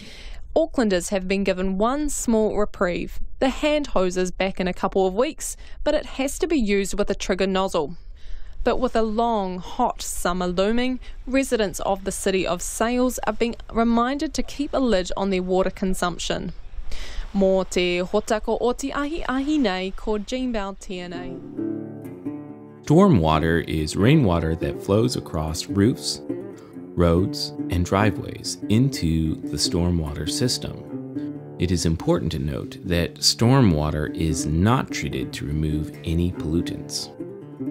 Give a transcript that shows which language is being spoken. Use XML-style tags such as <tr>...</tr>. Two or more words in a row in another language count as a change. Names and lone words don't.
<en>Aucklanders have been given one small reprieve. The hand hose is back in a couple of weeks, but it has to be used with a trigger nozzle. But with a long, hot summer looming, residents of the city of Sails are being reminded to keep a lid on their water consumption.</en> <mi>Mō te hotako o te ahi nei ko Jeanbao tēnei.</mi> <en>Stormwater is rainwater that flows across roofs, roads, and driveways into the stormwater system. It is important to note that stormwater is not treated to remove any pollutants.</en>